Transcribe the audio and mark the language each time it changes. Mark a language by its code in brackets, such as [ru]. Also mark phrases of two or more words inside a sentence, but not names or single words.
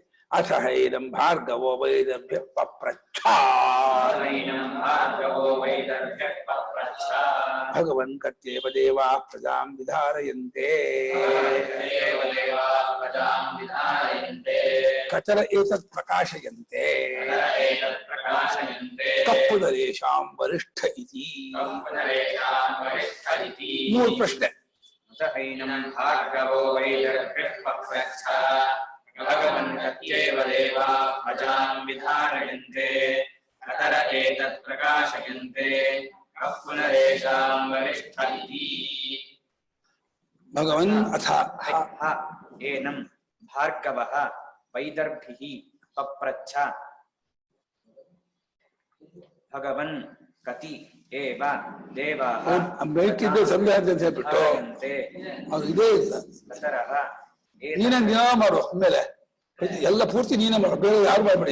[sa] ಅಥ ಹೈದಂ ಭಾರ್ಗವೋ ವೈದರ್ಭ್ಯ ಪಪ್ರಚ್ಛ ಭಗವನ್ ಕತ್ಯೇವ ದೇವಾ ಪ್ರಜಾಂ ವಿಧಾರಯಂತೆ ಕಚರ ಏತತ್ ಪ್ರಕಾಶಯಂತೆ ಕಪ್ಪುದರೇಶಾಂ ವರಿಷ್ಠ ಇತಿ. [kn] ಮೂರು ಪ್ರಶ್ನೆ. [sa] ಭಾರ್ಗವೋ ವೈದರ್ಭ್ಯಃ ಪಪ್ರಚ್ಛ ಭಗವನ್ ಕತ್ಯೇವ ದೇವಾ ಪ್ರಜಾಂ ವಿಧಾರಯಂತೆ ಕತರ ಏತತ್ ಪ್ರಕಾಶಯಂತೆ ಕಃ ಪುನರೇಷಾಂ ವರಿಷ್ಠ ಇತಿ. ಭಗವನ್ ಅಥ ಏನಂ ಭಾರ್ಗವಃ ವೈದರ್ಭಿಃ ಪಪ್ರಚ್ಛ ಭಗವನ್ ಕತಿ ಏವ ದೇವಾಃ [kn] ಬೇಕಿದ್ದ ಸಂದೇಹ ಅಂತ ಹೇಳ್ಬಿಟ್ಟು ಅದು ಇದೇ ಇಲ್ಲ. ನೀನೇ ದಿನ ಮಾಡು, ಆಮೇಲೆ ಎಲ್ಲ ಪೂರ್ತಿ ನೀನೇ ಮಾಡು, ಬೇರೆ ಯಾರು ಮಾಡ್ಬೇಡಿ.